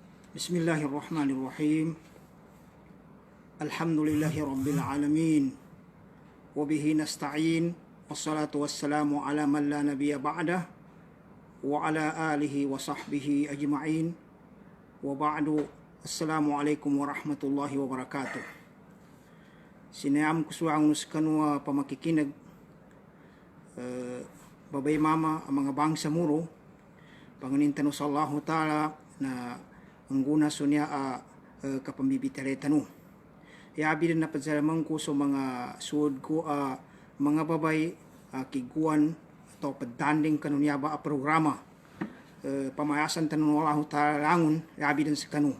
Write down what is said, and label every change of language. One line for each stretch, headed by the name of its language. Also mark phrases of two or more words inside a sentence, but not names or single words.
Arabic: بسم الله الرحمن الرحيم. الحمد لله رب العالمين. وبه نستعين. والصلاة والسلام على من لا نبي بعده. وعلى آله وصحبه أجمعين. وبعد. السلام عليكم ورحمة الله وبركاته.
Maguindanaon: Sinayam kusuang nuskanu pamakikinag babay mama ang mga bangsa muro panganintan sa Allah Ta'ala na ang guna so niya kapambibitare tanu. Iabi na pagsalamang ko sa mga suod ko mga babay kiguan atau pedanding kanunya ba programa pamayasan tanu Allah Ta'ala langun iabi din sa kanu.